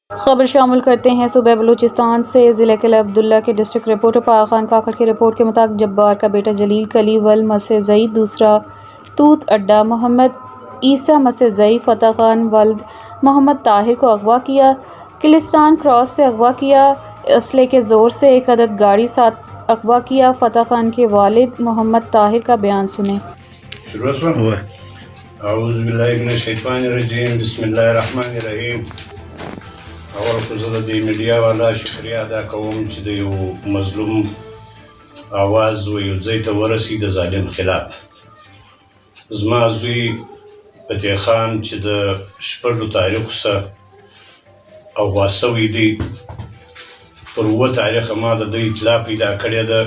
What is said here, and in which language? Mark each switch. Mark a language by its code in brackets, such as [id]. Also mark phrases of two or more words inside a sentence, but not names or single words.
[ur] خبر شامل کرتے ہیں صوبے بلوچستان سے۔ ضلعے قلعہ عبداللہ کے ڈسٹرکٹ رپورٹر پایا خان کاکڑ کی رپورٹ کے مطابق جبار کا بیٹا جلیل کلی ول مسے زئی، دوسرا توت اڈا محمد عیسیٰ مسے زئی فتح خان ولد محمد طاہر کو اغوا کیا. کلستان کراس سے اغوا کیا۔ اسلحے کے زور سے ایک عدد گاڑی ساتھ اغوا کیا. فتح خان کے والد محمد طاہر کا بیان سنے. [ps] اول خو زه د میډیا والا شکریه ادا کوم چې د یو مظلوم آواز و یو ځای ته ورسي د ظالم خلاف. زما زوی فتح خان چې د شپږو تاریخو څخه اغوا سوی دی، پر 7 تاریخه ما د دوی اطلاع پیدا کړې ده.